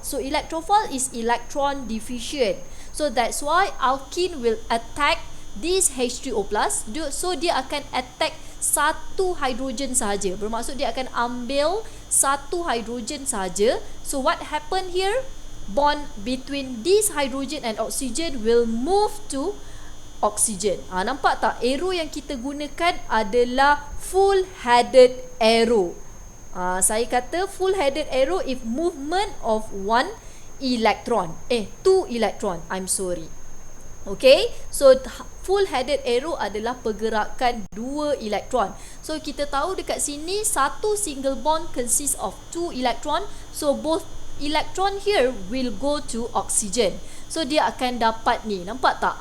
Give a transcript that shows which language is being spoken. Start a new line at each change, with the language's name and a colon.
English: So electrophile is electron deficient. So that's why alkene will attack this H3O+.
Malay: So dia akan attack satu hidrogen sahaja. Bermaksud dia akan ambil satu hidrogen sahaja.
English: So what happened here? Bond between this hydrogen and oxygen will move to oxygen.
Malay: Nampak tak? Arrow yang kita gunakan adalah full-headed arrow. Saya kata
English: full-headed arrow if movement of two electron. I'm sorry.
Malay: Okay, so full-headed arrow adalah pergerakan 2 elektron. So kita tahu dekat sini satu
English: single bond consists of
Malay: 2 elektron.
English: So both electron here will go to oxygen.
Malay: So dia akan dapat ni, nampak tak?